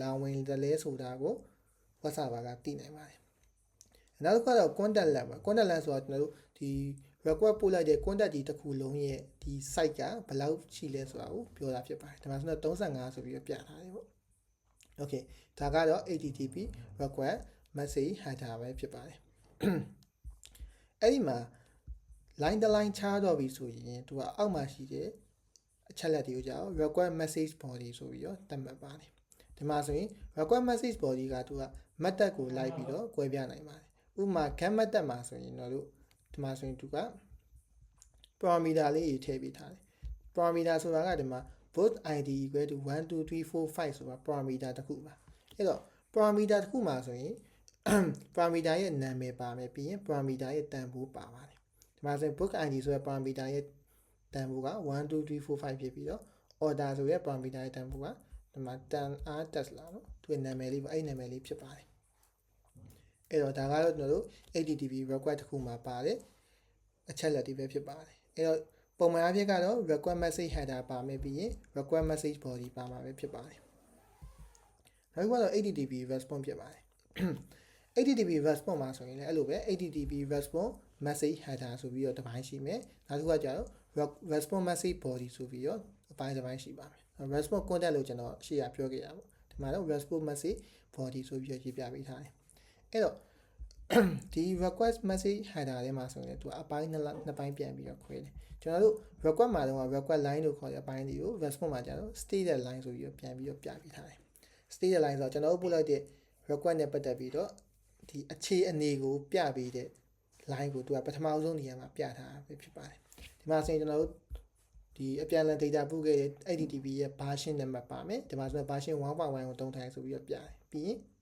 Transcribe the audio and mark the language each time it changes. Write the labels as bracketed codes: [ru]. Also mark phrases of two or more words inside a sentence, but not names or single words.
[my] လာဝင်တယ်လဲဆိုတာကို web server ကသိနိုင်ပါတယ်နောက်တစ်ခုကတော့ [en] contact length [my] ပါ [en] contact length [my] ဆိုတာကျွန်တော်တို့ဒီ request ပို့လိုက်တဲ့ contact ဒီတစ်ခု လုံးရဲ့ဒီ site ကဘယ်လောက်ရှိလဲဆိုတာကိုပြောတာဖြစ်ပါတယ်ဒါမှဆိုတော့35ဆိုပြီးတော့ပြထားတယ်ပေါ့ okay ဒါကတော့ [en] http request message header [my] ပဲဖြစ်ပါတယ်အဲ့ဒီမှာ line တစ် line ချတော့ပြီဆိုရင်သူကအောက်မှာရှိတဲ့အချက်လက်တွေကိုကြာ [en] request message body [my] ဆိုပြီးတော့သတ်မှတ်ပါတယ်ဒီမှာဆိုရင် [en] request message body [my] ကသူက method ကိုလိုက်ပြီးတော့ကွဲပြားနိုင်ပါတယ်ဥပမာ [en] get method [my] မှာဆိုရင်တော့ဒီမှာဆိုရင်သူက parameter လေးတွေထည့်ပေးထားတယ် parameter ဆိုတာကဒီမှာ [en] both id equal to 1 2 3 4 5 [my] ဆိုတာ parameter တစ်ခုပါအဲ့တော့ parameter တစ်ခုမှာဆိုရင် parameter ရဲ့နာမည်ပါမယ်ပြီးရင် parameter ရဲ့တန်ဖိုးပါပါတယ်ဒီမှာဆိုရင် [en] book id [my] ဆိုတဲ့ parameter ရဲ့တန်ဖိုးက1 2 3 4 5ဖြစ်ပြီးတော့ order ဆိုတဲ့ parameter ရဲ့တန်ဖိုးကဒီမှာ 10r tesla เนาะသူရဲ့နာမည်လေးပါအဲ့နာမည်လေးဖြစ်ပါတယ်အဲ့တော့ဒါကတော့ကျွန်တော်တို့ [en] http request [my] တစ်ခုမှာပါတယ်အချက်လက်တွေပဲဖြစ်ပါတယ်အဲ့တော့ပုံမှန်အဖြစ်ကတော့ [en] request message header [my] ပါမယ်ပြီးရင် [en] request message body [my] ပါမှာပဲဖြစ်ပါတယ်နောက်တစ်ခုကတော့ [en] http response [my] ဖြစ်ပါတယ် [en] http response [my] မှာဆိုရင်လည်းအဲ့လိုပဲ [en] http response message header [my] ဆိုပြီးတော့တစ်ပိုင်းရှိမယ်နောက်တစ်ခုကကျတော့ [en] response message body [my] ဆိုပြီးတော့အပိုင်းတစ်ပိုင်းရှိပါမယ် [en] response content [my] လို့ကျွန်တော်ရှေ့ကပြောခဲ့တာ ပေါ့ဒီမှာတော့ [en] response message body [my] ဆိုပြီးတော့ရေးပြပေးထားတယ်အဲ့တော့ဒီ [en] request message header [my] ထဲမှာဆိုရင်သူအပိုင်းနှစ်ပိုင်းပြန်ပြီး တော့ခွဲတယ်ကျွန်တော်တို့ request မှာတော့ [en] request line [my] လို့ခေါ်တဲ့အပိုင်းတွေကို response မှာကျတော့ [en] stated line [my] ဆိုပြီးတော့ပြန်ပြီးတော့ပြပေးထားတယ် [en] stated line [my] ဆိုတော့ကျွန်တော်တို့ပို့လိုက်တဲ့ request နဲ့ပတ်သက်ပြီးတော့ဒီအခြေအနေကိုပြပေးတဲ့ line ကိုသူကပထမဆုံးနေရာမှာပြထားတာပဲဖြစ်ပါတယ်ဒီမှာဆိုရင်ကျွန်တော်တို့ဒီအပြန်အလှန် data ပို့ခဲ့တဲ့ http ရဲ့ version နံပါတ်ပါမယ်ဒီမှာဆိုရင် version 1.1 ကိုသုံးထားဆိုပြီးတော့ပြတယ်ပြီးရင်